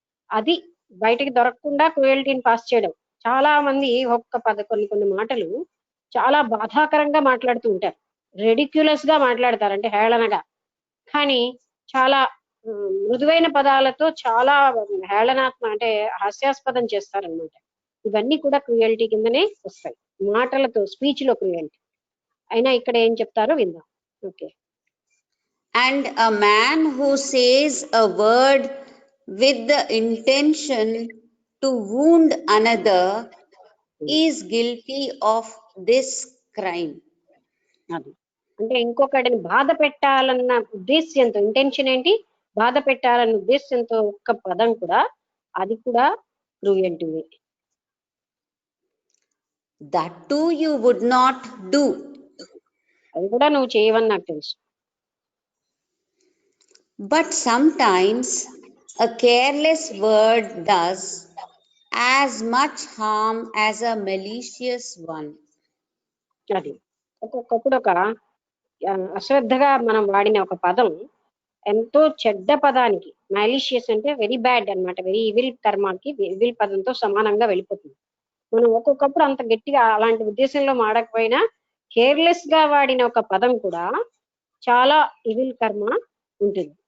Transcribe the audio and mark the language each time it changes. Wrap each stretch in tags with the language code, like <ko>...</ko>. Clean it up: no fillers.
<te>అది బయటికి దొరకకుండా క్రూయల్టీని పాస్ చేయడం. చాలా మంది కొన్ని మాటలు చాలా బాధాకరంగా మాట్లాడుతూ ఉంటారు, రెడిక్యులస్ గా మాట్లాడతారు, అంటే హేళనగా. కానీ చాలా మృదువైన పదాలతో చాలా అంటే హాస్యాస్పదం చేస్తారనమాట. ఇవన్నీ కూడా క్రూయల్టీ కిందనే వస్తాయి, మాటలతో, స్పీచ్ లో క్రూయల్టీ. అయినా ఇక్కడ ఏం చెప్తారో విందాం. Okay.</te> <en>And a man who says a word with the intention to wound another is guilty of this crime.</en> <te>అది అంటే ఇంకొకటిని బాధ పెట్టాలన్న ఉద్దేశ్యంతో, ఇంటెన్షన్ ఏంటి, బాధ పెట్టాలన్న ఉద్దేశ్యంతో ఒక్క పదం కూడా, అది కూడా cruelty.</te> <en>That too you would not do.</en> <te>అది కూడా నువ్వు చేయవని నాకు తెలుసు.</te> <en>But sometimes a careless word does as much harm as a malicious one.</en> <te>అది ఒక్కొక్కప్పుడు ఒక అశ్రద్ధగా మనం వాడిన ఒక పదం ఎంతో చెడ్డ పదానికి, మైలిషియస్ అంటే</te> <en>very bad</en> <te>అన్నమాట,</te> <en>very evil</en> <te>కర్మకి ఇవిల్ పదంతో సమానంగా వెళ్ళిపోతుంది. మనం ఒక్కొక్కప్పుడు అంత గట్టిగా అలాంటి ఉద్దేశంలో మాడకపోయినా కేర్లెస్ గా వాడిన ఒక పదం కూడా చాలా ఇవిల్ కర్మ ఉంటుంది.</te>